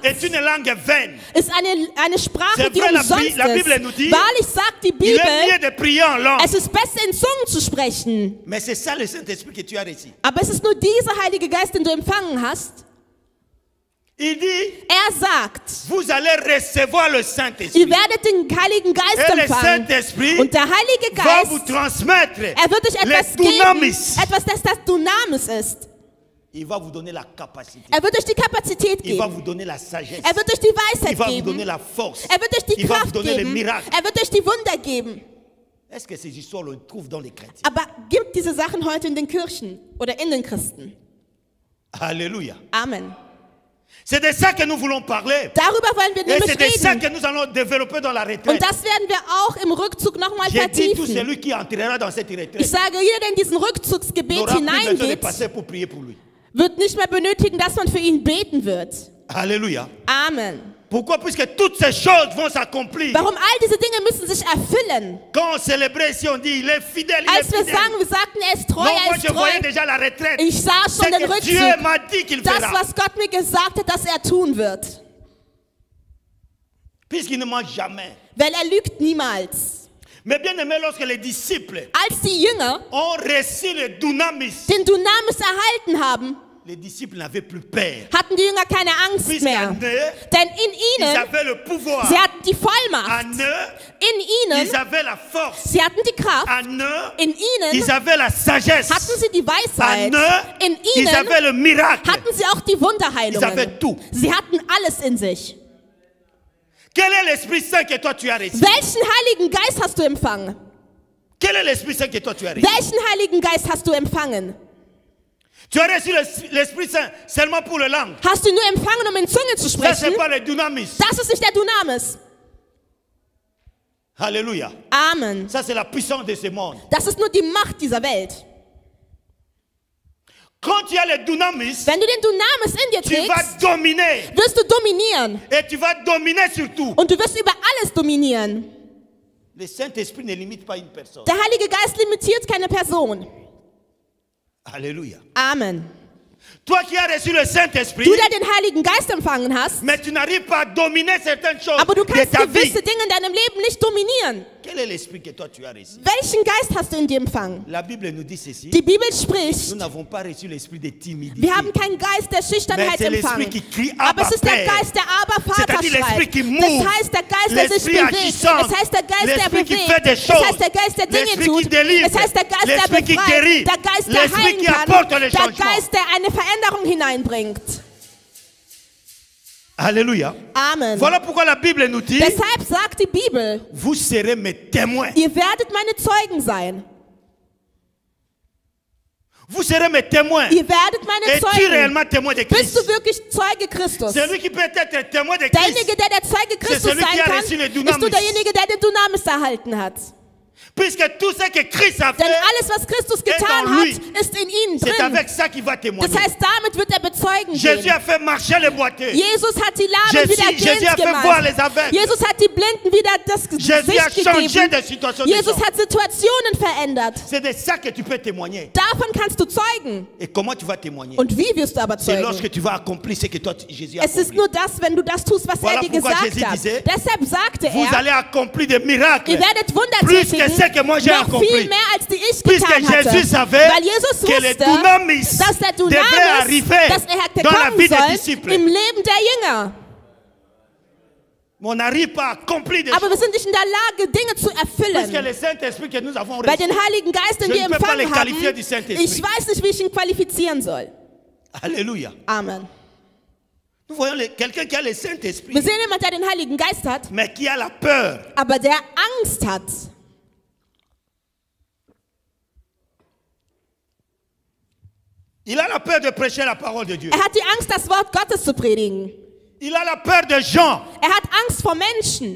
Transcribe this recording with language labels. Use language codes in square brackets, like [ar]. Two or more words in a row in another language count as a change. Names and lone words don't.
[fr] est une langue vaine. [de] ist eine Sprache, [fr] C'est [de] die [fr] vrai, [de] umsonst [fr] la Bible [de] ist. [fr] nous dit, [de] Wahrlich sagt die [fr] Il est [de] Bibel, [fr] mieux de prier en langue. [de] es ist besser in Zungen zu sprechen. [fr] Mais c'est ça le Saint-Esprit que tu as reçu. [de] Aber es ist nur dieser Heilige Geist, den du empfangen hast. [fr] Il dit, [de] Er sagt, [fr] vous allez recevoir le [de] ihr [fr] Saint-Esprit. [de] werdet den Heiligen Geist [fr] Et le [de] empfangen. [fr] Saint-Esprit [de] Und der Heilige [fr] va vous [de] Geist, [fr] transmettre [de] er wird euch etwas [fr] les [de] geben, [fr] dunamis. [de] etwas, das Dunamis ist. [fr] Il va vous donner la capacité. [de] Er wird euch die Kapazität [fr] Il va [de] geben. [fr] vous donner la sagesse. [de] Er wird euch die [fr] Il [de] Weisheit [fr] va vous donner [de] geben. [fr] la force. [de] Er wird euch die [fr] Il va vous [de] Kraft [fr] donner les [de] geben. [fr] miracles. [de] Er wird euch die Wunder geben. [fr] Est-ce que ces histoires, on les trouve dans les chrétiens? [de] Aber gibt diese Sachen heute in den Kirchen oder in den Christen? [fr] Alléluia. Amen. C'est de ça que nous voulons parler. [de] Darüber wollen wir [fr] Et [de] nämlich [fr] c'est de ça [de] reden. [fr] que nous allons développer dans la [de] Und [fr] retraite. [de] das werden wir auch im Rückzug nochmal [fr] J'ai dit tout [de] vertiefen. [fr] celui qui entrera dans cette [de] Ich [fr] retraite [de] sage, jeder, der in diesen Rückzugsgebet [fr] n'aura plus besoin de [de] hineingeht, [fr] passer pour prier pour lui. [de] wird nicht mehr benötigen, dass man für ihn beten wird. [fr] Alléluia. Amen. Pourquoi? Puisque toutes ces choses vont s'accomplir. [de] Warum all diese Dinge müssen sich erfüllen? [fr] Quand on célébrait ici, on dit il est fidèle, il [de] Als [fr] est [de] wir [fr] fidèle. [de] sagen, wir sagten, er ist treu, [fr] Non, [de] er [fr] moi [de] ist [fr] je voyais [de] treu. [fr] déjà la retraite. [de] Ich sah schon [fr] C'est [de] den [fr] que Dieu [de] Rückzug. [fr] m'a dit qu'il [de] Das, [fr] fera. [de] was Gott mir gesagt hat, dass er tun wird. [fr] Puisqu'il ne ment jamais. [de] weil er lügt niemals. [fr] Mais bien aimé, lorsque les disciples [de] Als die Jünger [fr] ont reçu le dunamis, [de] den Dunamis erhalten haben, [fr] les disciples n'avaient plus peur. [de] hatten die Jünger keine Angst [fr] Puisqu'en [de] mehr. [fr] eux, [de] Denn in [fr] ils [de] ihnen, [fr] avaient le pouvoir. [de] sie hatten die Vollmacht. [fr] En eux, [de] In ihnen, [fr] ils avaient la force. [de] sie hatten die Kraft. [fr] En eux, [de] In ihnen [fr] ils avaient la sagesse. [de] hatten sie die Weisheit. [fr] En eux, [de] In [fr] ils [de] ihnen [fr] avaient le miracle. [de] hatten sie auch die [fr] Ils avaient [de] Wunderheilungen. [fr] tout. [de] Sie hatten alles in sich. [fr] Quel est l'Esprit Saint que toi tu as reçu? [de] Welchen Heiligen Geist hast du empfangen? [fr] Quel est l'Esprit Saint que toi tu as reçu? [de] Welchen Heiligen Geist hast du empfangen? [fr] Tu as reçu l'Esprit Saint seulement pour la langue. [de] Hast du nur empfangen, um in Zunge zu [fr] Ça, c'est [de] sprechen? [fr] pas le dunamis. [de] Das ist nicht der Dunamis. [fr] Alléluia. Amen. Ça, c'est la puissance de ce monde. [de] Das ist nur die Macht dieser Welt. [fr] Quand tu as le dunamis, [de] Wenn du den Dunamis in dir [fr] tu vas [de] trägst, [fr] dominer. [de] wirst du dominieren. [fr] Et tu vas dominer sur tout. [de] Und du wirst über alles dominieren. [fr] Le Saint-Esprit ne limite pas une personne. [de] Der Heilige Geist limitiert keine Person. [fr] Alléluia. Amen. Toi qui as reçu le Saint-Esprit, [de] Du, der den Heiligen Geist empfangen hast, [fr] mais tu n'arrives pas à dominer certaines choses [de] aber du [fr] de [de] kannst [fr] ta vie. [de] gewisse Dinge in deinem Leben nicht dominieren. [fr] Quel est l'esprit que toi tu as reçu? [de] Welchen Geist hast du in dir empfangen? [fr] La Bible nous dit ceci. [de] Die Bibel spricht, [fr] Nous n'avons pas reçu l'esprit de timidité. [de] wir haben keinen Geist der Schüchternheit [fr] Mais c'est l'esprit [de] empfangen. [fr] qui crie, [de] Aber es [fr] Abba, [de] ist der [fr] Père. [de] Geist, der Aber Vater [fr] C'est-à-dire l'esprit [de] schreit. [fr] qui [de] Das [fr] move. [de] heißt, der Geist, der sich [fr] L'esprit [de] bewegt. [fr] agissant. [de] Es heißt, der Geist, der [fr] L'esprit qui [de] bewegt. [fr] fait des [de] Es [fr] choses. [de] heißt, der Geist, der Dinge [fr] L'esprit qui [de] tut. [fr] délivre. [de] Es heißt, der Geist, der [fr] L'esprit qui [de] befreit. [fr] guérit. [de] Der Geist, der [fr] L'esprit [de] heilen [fr] qui [de] kann. [fr] apporte le [de] Der [fr] changement. [de] Geist, der eine Veränderung hineinbringt. [fr] Alléluia. Amen. Voilà pourquoi la Bible nous dit, [de] Deshalb sagt die Bibel, [fr] vous serez mes témoins. [de] ihr werdet meine Zeugen sein. [fr] Vous serez mes témoins. [de] Ihr werdet meine [fr] Es-tu [de] Zeugen. [fr] réellement témoin de [de] Bist [fr] Christ? [de] du wirklich Zeuge Christus? [fr] Celui qui peut être témoin de [de] Derjenige, [fr] Christ, [de] der der Zeuge Christus [fr] celui qui [de] sein [fr] a [de] kann, [fr] reçu le [de] bist du [fr] Dunamis. [de] derjenige, der den Dunamis erhalten hat. [fr] puisque tout ce que Christ a [de] Denn [fr] fait, [de] alles, was Christus getan [fr] dans lui. [de] hat, ist in ihm [fr] c'est [de] drin. [fr] avec ça qu'il va témoigner. [de] Das heißt, damit wird er bezeugen [fr] Jésus [de] gehen. [fr] a fait marcher les boiteux. [de] Jesus hat die Lahmen wieder [fr] Jésus a [de] gehend [fr] fait voir [de] gemacht. [fr] les aveugles. [de] Jesus hat die Blinden wieder das [fr] Jésus a [de] Gesicht [fr] changé [de] gegeben. [fr] de situation des [de] Jesus [fr] gens. [de] hat Situationen verändert. [fr] C'est de ça que tu peux témoigner. [de] Davon kannst du zeugen. [fr] Et comment tu vas témoigner? [de] Und wie wirst du aber [fr] C'est [de] zeugen? [fr] lorsque tu vas accomplir ce que toi, Jésus a [de] Es ist [fr] accompli. [de] nur das, wenn du das tust, was [fr] Voilà [de] er dir [fr] pourquoi [de] gesagt [fr] Jésus [de] hat. [fr] disait, [de] Deshalb sagte [fr] Vous [de] er, [fr] allez accomplir des miracles. [de] ihr werdet Wunder [fr] Plus que [de] tätigen, [fr] ce que moi j'ai [de] noch [fr] accompli. [de] viel mehr als die ich [fr] Puisque [de] getan hatte. [fr] Jésus savait [de] Weil Jesus [fr] que le [de] wusste, [fr] dunamis [de] dass der [fr] devrait [de] Dunamis, [fr] arriver [de] dass er hätte [fr] dans la [de] kommen [fr] vie des [de] sollen [fr] disciples. [de] im Leben der Jünger. [fr] Mais on n'arrive pas à accomplir des [de] Aber wir [fr] choses. [de] sind nicht in der Lage, Dinge zu [fr] Puisque [de] erfüllen. [fr] le Saint-Esprit que nous avons [de] Bei [fr] reçu, [de] den Heiligen Geist, den [fr] Je [de] wir [fr] ne peux pas les [de] empfangen [fr] qualifier du [de] haben, [fr] Saint-Esprit. [de] ich weiß nicht, wie ich ihn qualifizieren soll. [fr] Alléluia. Amen. Nous voyons quelqu'un qui a le Saint-Esprit, [de] Wir sehen jemanden, der den Heiligen Geist hat, [fr] mais qui a la peur. [de] aber der Angst hat. [fr] Il a la peur de prêcher la parole de Dieu. [de] Er hat die Angst, das Wort Gottes zu predigen. [fr] Il a la peur des gens. [de] Er hat Angst vor Menschen.